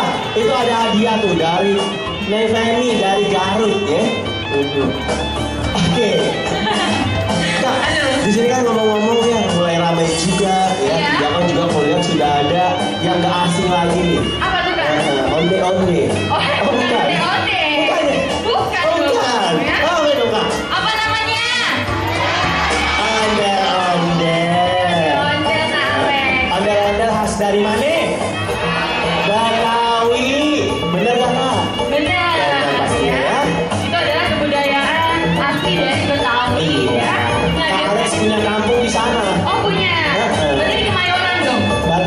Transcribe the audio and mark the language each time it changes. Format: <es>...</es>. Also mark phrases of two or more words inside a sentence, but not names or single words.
<id>Itu ada hadiah tuh dari Neng Femi dari Garut ya. Oke. Kak, di sini kan ngomong-ngomong ya mulai ramai juga ya. Iya. Ya kan juga kuliah sudah ada yang gak asing lagi nih. Apa tuh, Kak? Onde-onde. Oh, bukan. onde-onde. Bukan ya? Bukan Oh, dong. bukan. Ya. Oh, apa dong kak? Apa namanya? Onde-onde. Onde tarik. Onde-onde khas dari mana? Betawi. Bener gak kak? Benar. Benar pasti Ya. ya. Itu adalah kebudayaan asli dari Betawi ya. Nah, Kak Alex punya kampung di sana. oh punya. Berarti di Kemayoran dong. Bali.</id>